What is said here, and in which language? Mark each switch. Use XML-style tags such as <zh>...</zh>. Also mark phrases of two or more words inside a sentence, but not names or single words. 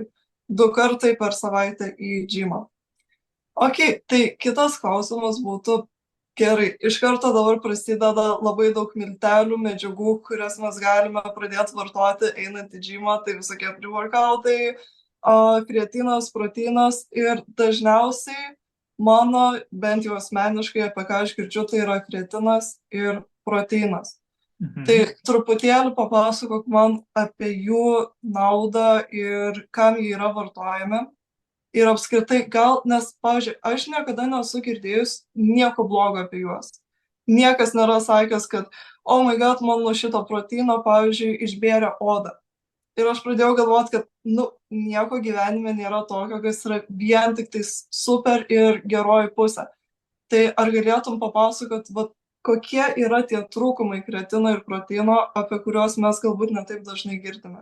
<lt>2 kartai per savaitę į džymą. Ok, tai kitas klausimas būtų, gerai, iš karto dabar prasideda labai daug miltelių, medžiagų, kurias mes galime pradėti vartoti einant į džymą, tai visokie pre-workoutai, kreatinas, proteinas ir dažniausiai mano, bent jau asmeniškai, apie ką aš girdžiu, tai yra kreatinas ir proteinas. Tai truputėlį papasakok man apie jų naudą ir kam jie yra vartojami. Ir apskritai gal, nes, pavyzdžiui, aš niekada nesu girdėjus nieko blogo apie juos. Niekas nėra sakęs, kad,</lt> <en>oh my god,</en> <lt>man nuo šito proteino, pavyzdžiui, išbėrė odą. Ir aš pradėjau galvoti, kad, nu, nieko gyvenime nėra tokio, kas yra vien tik tais super ir geroji pusė. Tai ar galėtum papasakot, vat, kokie yra tie trūkumai kretino ir proteino, apie kuriuos mes galbūt netaip dažnai girdime?</lt>